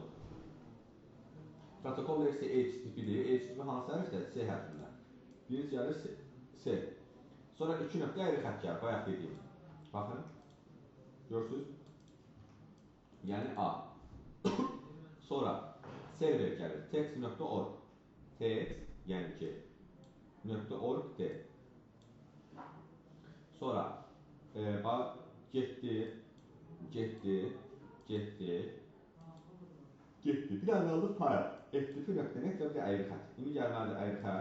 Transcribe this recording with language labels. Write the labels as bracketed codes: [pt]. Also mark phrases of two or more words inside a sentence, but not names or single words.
[az] Protokol versiya HTTP-dir. HTTP hansı hərfdə? C hərfində. Birinci gəlir C. Sonra 2 nöqtə ayrı xətt gəlir. Bayaq dediyim. Baxın. Görürsünüz? Yəni A. Sonra server gəlir. Text.org. Text, yəni ki. .org D. Sonra bax, getdi. Bir dənə qaldı fayl. ftp.net və bir ayrı xətt. İndi gəlməlidir ayrı xətt.